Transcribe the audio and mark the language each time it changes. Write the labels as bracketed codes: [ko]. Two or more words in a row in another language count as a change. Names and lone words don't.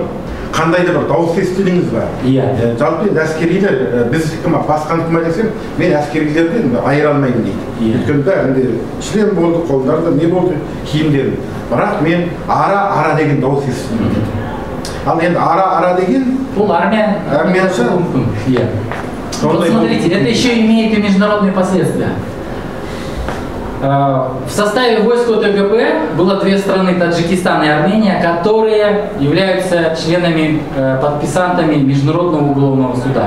[kk] Қандай да бір дауыс естідіңіз ба? Жалпы әскерилер, біз басқан кім десем, мен әскерилерден айыра алмаймын дейді. Өйткені бәрінде шлем болды, қолдарында не болды, киімдері. Бірақ мен ара деген дауыс естідім дейді. Ал енді ара деген бұл армияша. [ru] Вот смотрите, это еще имеет и международные последствия. В составе войск ОТГБ было две страны, Таджикистан и Армения, которые являются членами, подписантами Международного уголовного суда.